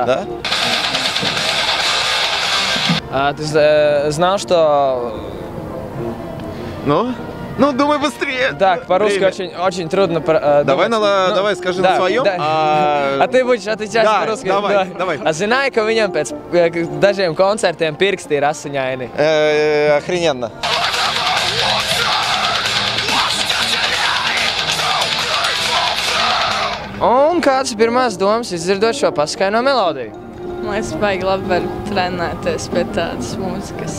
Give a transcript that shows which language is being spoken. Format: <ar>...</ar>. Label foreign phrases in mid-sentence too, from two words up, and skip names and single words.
<ru>Да? Ты знал, что... Ну, думай быстрее. Так, по-русски очень трудно Давай скажи на своем. А ты будешь отвечать по-русски? Давай.</ru> <lv>А zināji, ka viņam pēc dažiem koncertiem pirksti ir asiņaini?</lv> <ru>Охрененно.</ru> <lv>Un kāds ir pirmās domas izdzirdot šo paskaino melodiju? Es baigi labi varu trenēties pie tādas mūzikas.</lv>